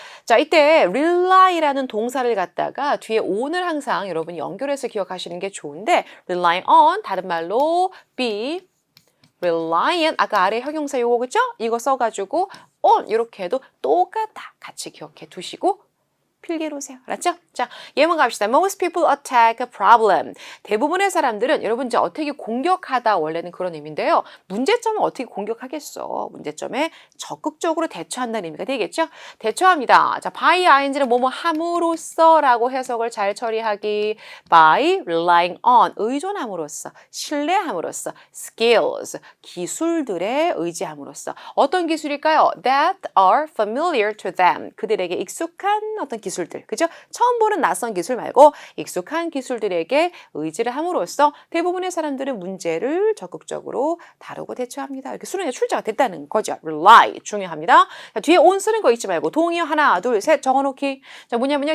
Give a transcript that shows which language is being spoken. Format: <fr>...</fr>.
<ko>자, 이때 rely라는 동사를 갖다가 뒤에 on을 항상 여러분이 연결해서 기억하시는 게 좋은데 rely on 다른 말로 be reliant 아까 아래 형용사 요거 그죠? 이거 써가지고 on 이렇게 해도 똑같아. 같이 기억해 두시고 필기해 놓으세요. 알았죠? 자, 예문 갑시다.</ko> <en>Most people attack a problem.</en> <ko>대부분의 사람들은 여러분 이제 어떻게 공격하다 원래는 그런 의미인데요. 문제점은 어떻게 공격하겠어? 문제점에 적극적으로 대처한다는 의미가 되겠죠? 대처합니다. 자, by ing는 뭐뭐 함으로써라고 해석을 잘 처리하기. by relying on 의존함으로써, 신뢰함으로써, skills 기술들에 의지함으로써. 어떤 기술일까요?</ko> <en>That are familiar to them.</en> <ko>그들에게 익숙한 어떤 기술들, 그죠? 처음 보는 낯선 기술 말고 익숙한 기술들에게 의지를 함으로써 대부분의 사람들은 문제를 적극적으로 다루고 대처합니다. 이렇게 수능에 출제가 됐다는 거죠. rely 중요합니다. 자, 뒤에 on 쓰는 거 잊지 말고 동의어 하나, 둘, 셋 적어놓기. 자, 뭐냐면요.</ko>